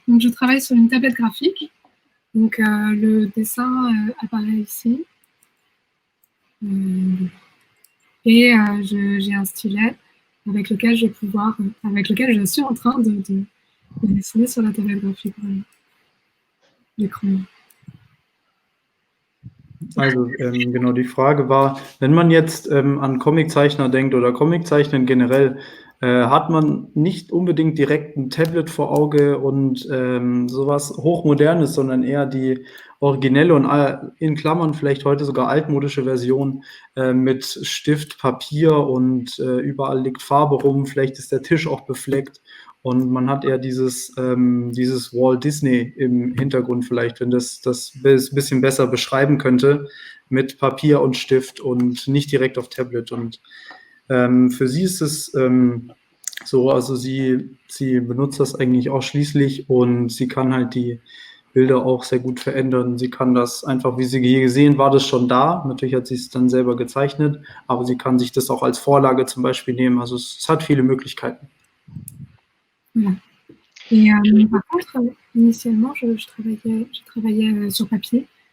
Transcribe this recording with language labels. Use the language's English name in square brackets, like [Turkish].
[French] Donc, je travaille sur une tablette graphique. Donc, le dessin apparaît ici. Et j'ai un stylet avec lequel je suis en train de dessiner sur la tablette graphique. L'écran. [German] Also genau, die Frage war, wenn man jetzt an Comiczeichner denkt oder Comiczeichnen generell, hat man nicht unbedingt direkt ein Tablet vor Auge und sowas Hochmodernes, sondern eher die originelle und in Klammern vielleicht heute sogar altmodische Version mit Stift, Papier und überall liegt Farbe rum, vielleicht ist der Tisch auch befleckt. Und man hat eher dieses Walt Disney im Hintergrund vielleicht, wenn das ein bisschen besser beschreiben könnte, mit Papier und Stift und nicht direkt auf Tablet. Und für sie ist es so, also sie benutzt das eigentlich ausschließlich und sie kann halt die Bilder auch sehr gut verändern. Sie kann das einfach, wie Sie hier gesehen, war das schon da. Natürlich hat sie es dann selber gezeichnet, aber sie kann sich das auch als Vorlage zum Beispiel nehmen. Also es hat viele Möglichkeiten. [French] Voilà. Et par contre, initialement, je travaillais sur papier.